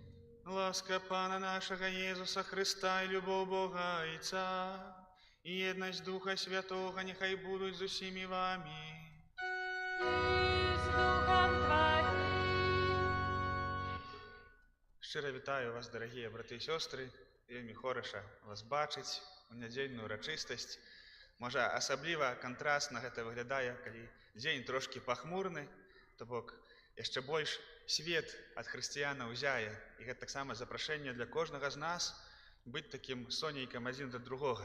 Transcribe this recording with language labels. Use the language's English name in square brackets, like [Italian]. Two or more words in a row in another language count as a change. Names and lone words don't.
[Ukrainian] Ласка Пана нашого Єсуса Христа, і любов Бога Отця, і єдність Духа Святого, нехай будуть з усіми вами. І з Духом Твоїм. Щиро вітаю вас, дорогі брати і сестри. Вельми хороша вас бачить [Belarusian] у нядзельную урачыстасць. Можа, асабліва кантрасна гэта выглядае, калі дзень трошкі пахмурны, то бок яшчэ больш свет ад хрысціянаў зяе. І гэта таксама запрашэнне для кожнага з нас быць такім сонейкам адзін да другога.